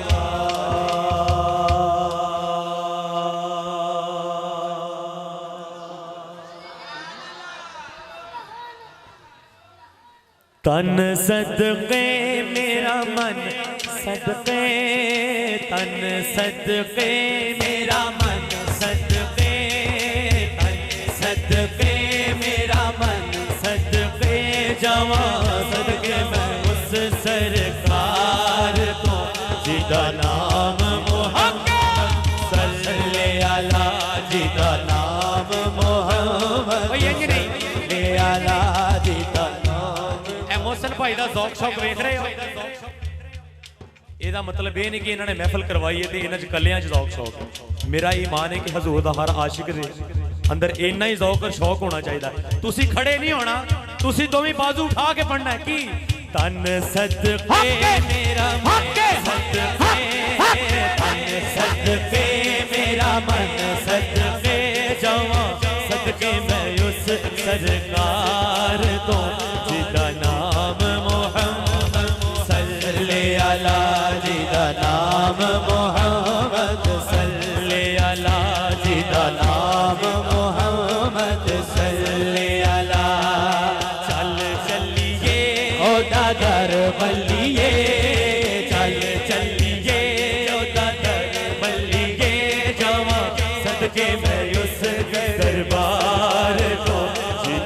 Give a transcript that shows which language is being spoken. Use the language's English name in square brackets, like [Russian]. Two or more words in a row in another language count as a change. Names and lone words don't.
[Punjabi] ਤਨ ਸਦਕੇ ਮੇਰਾ ਮਨ ਸਦਕੇ, ਤਨ ਸਦਕੇ ਮੇਰਾ ਮਨ ਸਦਕੇ, ਤਨ ਸਦਕੇ ਮੇਰਾ ਮਨ ਸਦਕੇ ਜਾਵਾਂ, ਸਦਕੇ ਮੈਂ ਉਸ ਸਰਕਾਰ ਕੋ ਜਿਦਾ ਨਾਮ ਮੁਹੰਮਦ [Arabic] صلِّ على, [Punjabi] ਜਿਦਾ ਨਾਮ ਮੁਹੰਮਦ [Arabic] صلِّ على, [Punjabi] ਜਿਦਾ ਮੋਹਸਨ ਭਾਈ ਕਾ ਜ਼ੌਕ ਸ਼ੌਕ ਵੇਖ ਰਹੇ ਹੋ, [Urdu] ਇਹਦਾ مطلب یہ نہیں کہ انہوں نے محفل کروائی ہے تو انہوں نے کلیاں ذوق شوق، میرا ایمان ہے کہ [Punjabi] ਹਜ਼ੂਰ ਦਾ ਹਰ ਆਸ਼ਿਕ ਦੇ ਅੰਦਰ ਇੰਨਾ ਹੀ [Urdu] ذوق اور شوق ہونا چاہیے, [Punjabi] ਤੁਸੀਂ ਖੜੇ ਨਹੀਂ ਹੋਣਾ, ਤੁਸੀਂ ਦੋਵੇਂ ਬਾਜ਼ੂ ਉਠਾ ਕੇ ਪੜ੍ਹਨਾ ਹੈ ਕਿ ਤਨ ਸਦਕੇ ਮੇਰਾ ਮਨ ਸਦਕੇ, ਤਨ ਸਦਕੇ ਮੇਰਾ मन सदके, तन सदके मेरा ਮਨ ਸਦਕੇ ਜਾਵਾਂ, ਸਦਕੇ ਮੈਂ ਉਸ ਸਰਕਾਰ ਤੋਂ ਜਿਦਾ ਨਾਮ ਮੁਹੰਮਦ [Arabic] صلِّ على, [Punjabi] ਜਿਦਾ ਨਾਮ ਮੁਹੰਮਦ [Arabic] صلِّ على, [Punjabi] ਜਿਦਾ ਨਾਮ ਮੁਹੰਮਦ [Arabic] صلِّ على, [Punjabi] ਚੱਲ ਚੱਲੀਏ ਓ ਦਾਦਰ ਬੱਲੀਏ, ਚੱਲ ਚੱਲੀਏ ਓ ਦਾਦਰ ਬੱਲੀਏ ਜਾਵਾਂ, ਸਦਕੇ ਮੈਂ ਉਸ ਦਰਬਾਰ ਕੋ